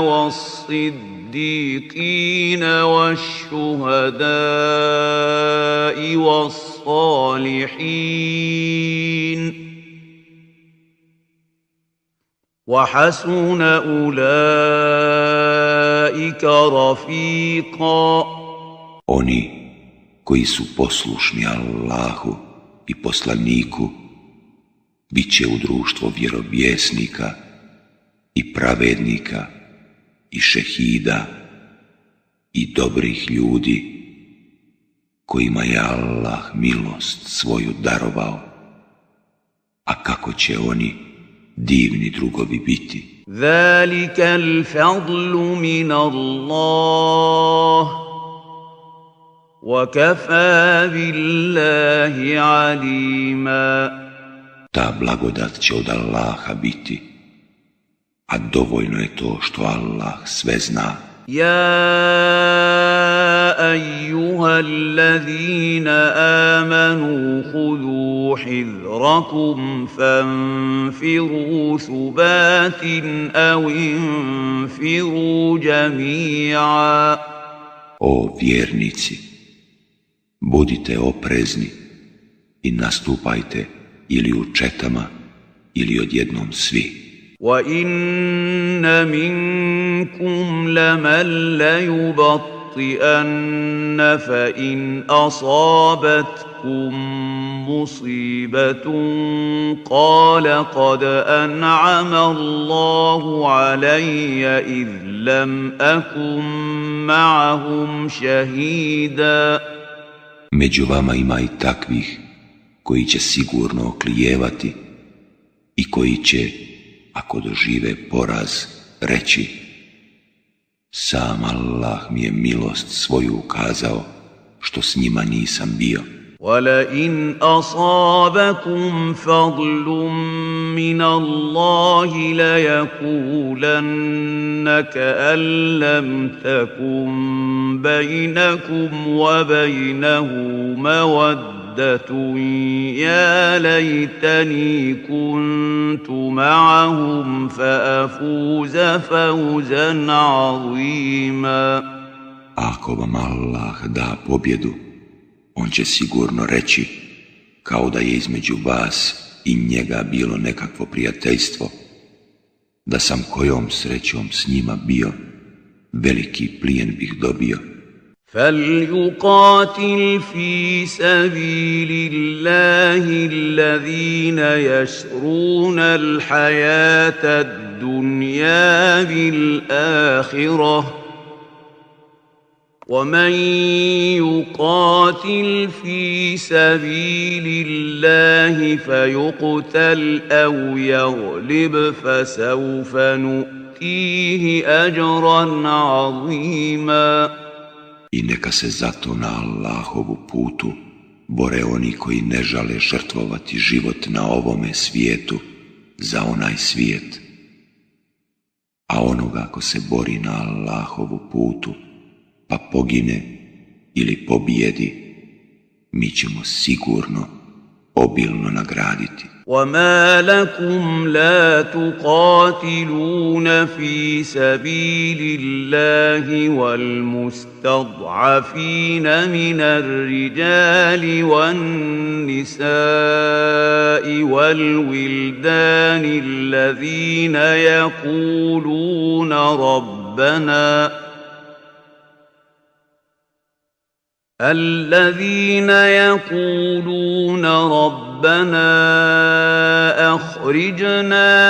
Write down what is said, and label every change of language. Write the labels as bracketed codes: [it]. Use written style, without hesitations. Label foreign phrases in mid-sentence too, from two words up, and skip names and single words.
[ar] والصديقين والشهداء والصالحين وحسن أولئك رفيقا. [bs] Oni koji su poslušni Allahu i poslaniku bit će u društvo vjerovjesnika i pravednika i šehida i dobrih ljudi kojima je Allah milost svoju darovao. A kako će oni divni drugovi biti. [ar] ذَلِكَ الْفَضْلُ مِنَ اللَّهِ وَكَفَى بِاللَّهِ عَلِيمًا. [bs] Ta blagodat će od Allaha biti, a dovoljno je to što Allah sve zna. [ar] يَا أَيُّهَا الَّذِينَ آمَنُوا خُذُوا حِذْرَكُمْ فَانفِرُوا ثُبَاتٍ أَوْ انفِرُوا جَمِيعًا. [bs] O vjernici, budite oprezni i nastupajte ili u četama ili odjednom svi. [ar] وَإِنَّ مِنكُمْ لَمَن لَّيُبَطِّئَنَّ فَإِنْ أَصَابَتْكُم مُّصِيبَةٌ قَالَ قَدْ أَنْعَمَ اللَّهُ عَلَيَّ إِذْ لَمْ أَكُن مَّعَهُمْ شَهِيدًا. [bs] Među vama ima i takvih koji će sigurno oklijevati i koji će, ako dožive poraz, reći: sam Allah mi je milost svoju ukazao, što s njima nisam bio. [ar] وَلَئِنْ أَصَابَكُمْ فَضْلٌ مِّنَ اللَّهِ لَيَقُولَنَّ كَأَن لَّمْ تَكُن بَيْنَكُمْ وَبَيْنَهُ مَوَدَّةٌ يَا لَيْتَنِي كُنتُ مَعَهُمْ فَأَفُوزَ فَوْزًا عَظِيمًا. [bs] Ako vam Allah da pobjedu, on će sigurno reći, kao da je između vas i njega bilo nekakvo prijateljstvo, da sam kojom srećom s njima bio, veliki plijen bih dobio. [ar] فليقاتل في سبيل الله الذين يشرون الحياة الدنيا بالآخرة ومن يقاتل في سبيل الله فيقتل أو يغلب فسوف نؤتيه أجرا عظيما. [bs] I neka se zato na Allahovu putu bore oni koji ne žale žrtvovati život na ovome svijetu za onaj svijet. A onoga ko se bori na Allahovu putu pa pogine ili pobijedi, mi ćemo sigurno obilno nagraditi. [ar] وما لكم لا تقاتلون في سبيل الله والمستضعفين من الرجال والنساء والولدان الذين يقولون ربنا أخرجنا